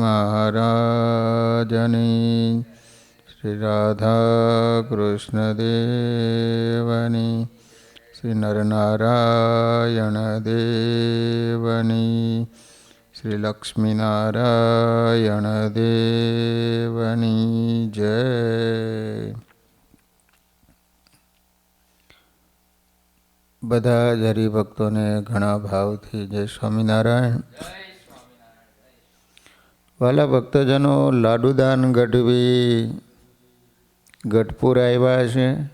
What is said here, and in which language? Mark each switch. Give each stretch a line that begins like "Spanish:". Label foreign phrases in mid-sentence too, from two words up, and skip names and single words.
Gujarati: મહારાજની, શ્રી રાધા કૃષ્ણ દેવની, શ્રી નરનારાયણ દેવની, શ્રી લક્ષ્મીનારાયણ દેવની જય। બધા જ હરિભક્તોને ઘણા ભાવથી જય સ્વામિનારાયણ। વાલા ભક્તજનો, લાડુદાન ગઢવી ગઢપુર આવ્યા છે।